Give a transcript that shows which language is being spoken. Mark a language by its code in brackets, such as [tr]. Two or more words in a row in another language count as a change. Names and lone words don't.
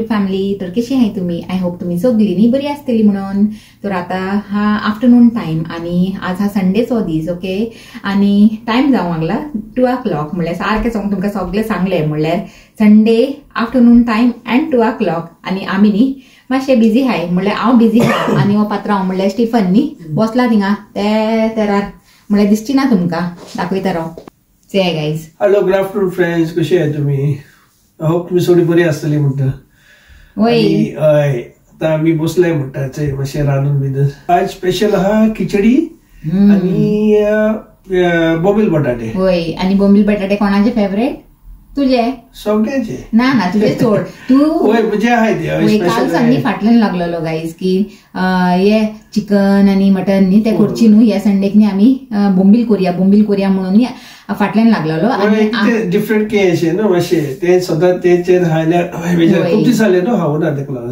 [kok] फॅमिली. तर कशी आहे तुम्ही? [en] I hope [kok] तुम्ही सगळींनी बरी आसतली म्हणून. तर आता हा [en] afternoon time [kok] आणि आज हा संडेचो दीस. ओके, आणि टाइम जावंक लागला 2 o'clock. म्हणल्यार सारकें तुमकां सगळें सांगलें. म्हणल्यार [en] Sunday afternoon time and [kok] 2 o'clock. आणि आमी न्ही मातशें बिझी हाय. म्हणल्यार हांव बिझी हाय आणि हो पात्रांव म्हणल्यार स्टीफन न्ही बसला थिंगा ते तेरार. म्हणल्यार दिसची ना तुमकां, दाखयता राव. [en] Say guys. Hello, good afternoon friends. [kok] कशी आहे तुम्ही? [en] I hope [kok] तुम्ही सगळी बरी आसतली म्हणटा. वय आता आम्ही बसलाय म्हणटा मातशें रांदून बिदून. आज स्पेशल आहा खिचडी आणि बोंबील बटाटे. वय, आणि बोंबील बटाटे कोणाचे फेवरेट? तुझे? सगळ्यांचे ना ना, तुझे सोड. तू म्हणजे आहे ते काल सांगली फाटल्यान लागलेलो गाईज की हे चिकन आणि मटन न्ही ते करची न्हू ह्या संडेक न्ही आमी बोंबील करूया म्हणून फाटल्यान लागलेलो. आणि डिफरंट के अशें न्हू मातशें ते सदां तेचे हायल्यार खूब दीस जाले न्हू हांव ना तेका लागून.